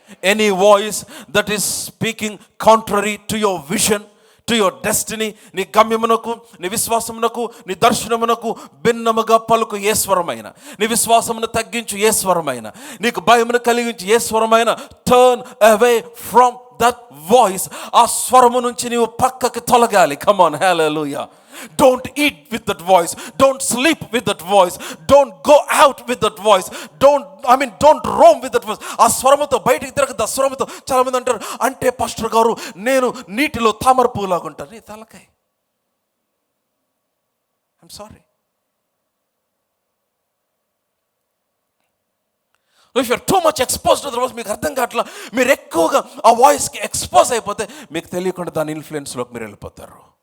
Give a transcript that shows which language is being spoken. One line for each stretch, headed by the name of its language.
English: any voice that is speaking contrary to your vision, to your destiny,
Telugu: నీ గమ్యమునకు, నీ విశ్వాసమునకు, నీ దర్శనమునకు భిన్నముగా పలుకు ఏ స్వరమైన, నీ విశ్వాసమును తగ్గించు ఏ స్వరమైన, నీకు భయమును కలిగించు ఏ స్వరమైన,
English: Turn away from that voice.
Telugu: ఆ స్వరము నుంచి నీవు పక్కకి తొలగాలి.
English: come on,
Telugu: hallelujah.
English: Don't eat with that voice, don't sleep with that voice, don't go out with that voice, don't roam with that voice.
Telugu: ఆ స్వరముతో బయటికి తిరగదు. ఆ స్వరముతో చాలా మంది అంటారు, అంటే పాస్టర్ గారు నేను నీటిలో తామర పువ్వులాగా ఉంటాను. నీ తలకాయ,
English: I'm sorry. If you are too much exposed to the voice,
Telugu: మీకు అర్థం కావట్లా, మీరు ఎక్కువగా ఆ వాయిస్కి ఎక్స్పోజ్ అయిపోతే మీకు తెలియకుండా దాని ఇన్ఫ్లుయెన్స్లోకి మీరు వెళ్ళిపోతారు.